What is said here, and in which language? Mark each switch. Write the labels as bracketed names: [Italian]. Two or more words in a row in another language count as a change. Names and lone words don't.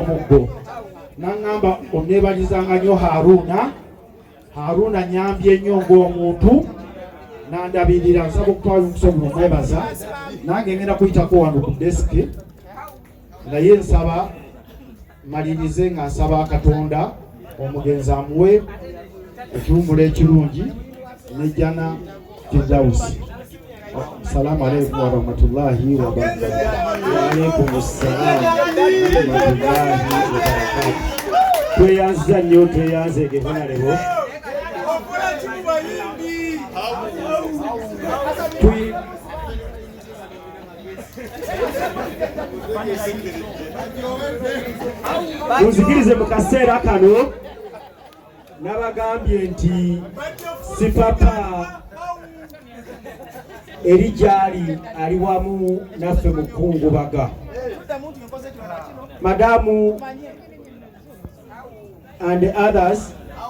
[Ganda] omuggo n'aŋŋamba onneebalizanga nnyo Haruna nyambye nnyo ng'omuntu n'andabirira nsaba okutwala omukisa guno mwebaza nange ngenda kuyitako wano ku desiki naye nsaba malirize nga nsaba Katonda omugenzi amuwe ekiwummulo ekirungi nejjana Firdausi. [Arabic] السلام عليكم ورحمة الله وبركاته. وعليكم السلام ورحمة الله وبركاته. [Ganda] Tweyanza nnyo tweyanze ge bwana lebo Muzikirize mu kaseera kano nabagambye nti si papa eri gyali ali wamu naffe mu kungubaga. [English] Madamu and others